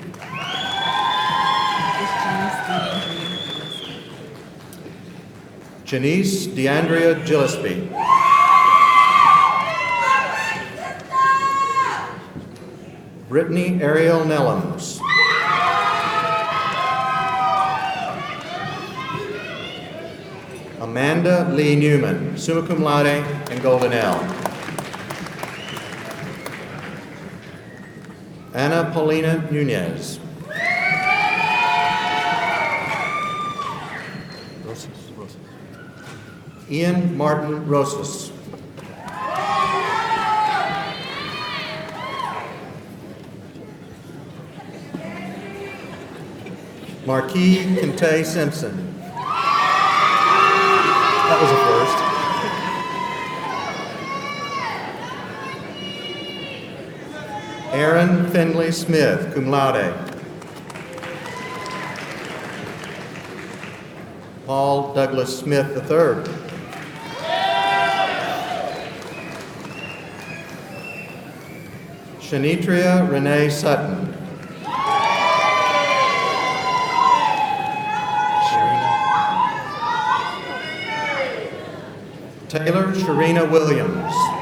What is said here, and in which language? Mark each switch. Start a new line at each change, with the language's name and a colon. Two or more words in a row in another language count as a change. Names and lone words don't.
English: Janice DeAndrea Gillespie. Brittany Ariel Nellums. Amanda Lee Newman,
Latin: summa cum laude
English: and Golden L. Ana Paulina Nunez. Ian Martin Rosas. Marquis Kente Simpson. That was a first. Aaron Finley Smith,
Latin: cum laude.
English: Paul Douglas Smith III. Shanitria Renee Sutton. Taylor Sharina Williams.